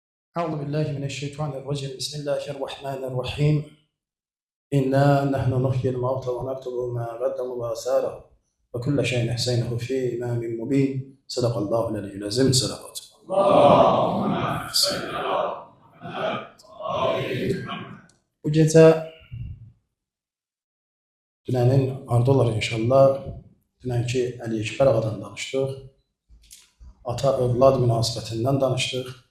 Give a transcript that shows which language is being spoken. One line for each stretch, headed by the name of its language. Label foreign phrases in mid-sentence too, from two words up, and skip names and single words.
Arabic: أعوذ بالله من الشيطان الرجيم بسم الله الرحمن الرحيم إنا نحن نحيي الموتى ونكتب ما قدموا وآثاره وكل شيء أحصيناه في إمام مبين صدق الله العلي العظيم صدقات.
Azerbaijani: Bu gece dünənin ardılar inşallah. Dünənki Əli Ekber ağadan danışdıq. Ata-övlad münasibətindən danışdıq.